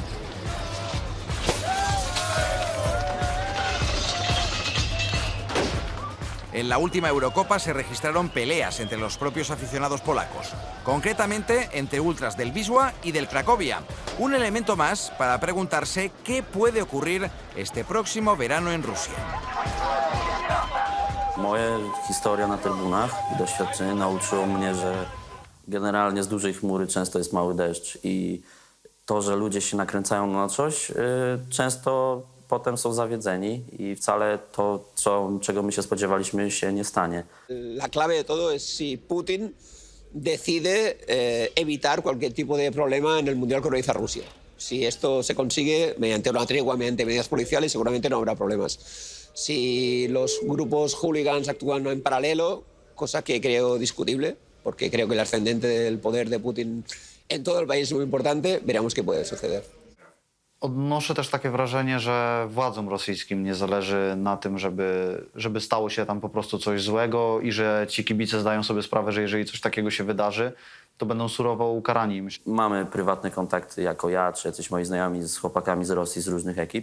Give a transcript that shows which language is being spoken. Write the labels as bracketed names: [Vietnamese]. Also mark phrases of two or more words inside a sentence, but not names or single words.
[Spanish] En la última Eurocopa se registraron peleas entre los propios aficionados polacos, concretamente entre ultras del Wisła y del Cracovia. Un elemento más para preguntarse qué puede ocurrir este próximo verano en Rusia. [Polish] Moja historia na trybunach i doświadczenie nauczyło mnie, że generalnie z dużej chmury często jest mały deszcz i to, że ludzie się nakręcają na coś, często potem są zawiedzeni i wcale to, czego my się spodziewaliśmy, się nie stanie. [Spanish] La clave de todo es si Putin decide evitar cualquier tipo de problema en el Mundial que organiza Rusia. Si esto se consigue mediante una tregua, mediante medidas policiales, seguramente no habrá problemas. Si los grupos hooligans actúan en paralelo, cosa que creo discutible, porque creo que el ascendente del poder de Putin en todo el país es muy importante, veremos qué puede suceder. [Polish] Odnoszę też takie wrażenie, że władzom rosyjskim nie zależy na tym, żeby stało się tam po prostu coś złego i że ci kibice zdają sobie sprawę, że jeżeli coś takiego się wydarzy, to będą surowo ukarani. Mamy prywatne kontakty, jako ja, czy jacyś moi znajomi z chłopakami z Rosji, z różnych ekip.